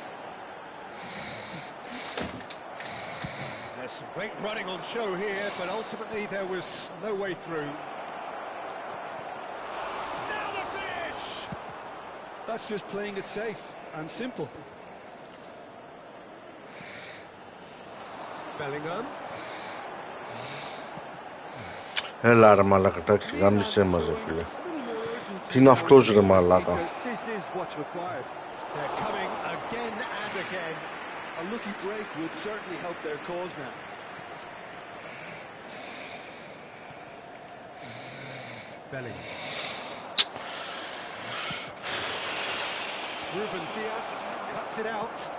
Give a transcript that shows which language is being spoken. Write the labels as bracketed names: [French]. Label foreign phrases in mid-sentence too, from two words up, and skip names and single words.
[English] There's some great running on show here, but ultimately there was no way through. Now the finish! That's just playing it safe and simple. Bellingham. [Greek] Έλα ρε μαλάκα, εντάξει, γάμισέ μας ρε φίλε. Τι είναι αυτός ρε μαλάκα. [English] They're coming again and again. A lucky break would certainly help their cause now. Bellingham. Ruben Diaz cuts it out.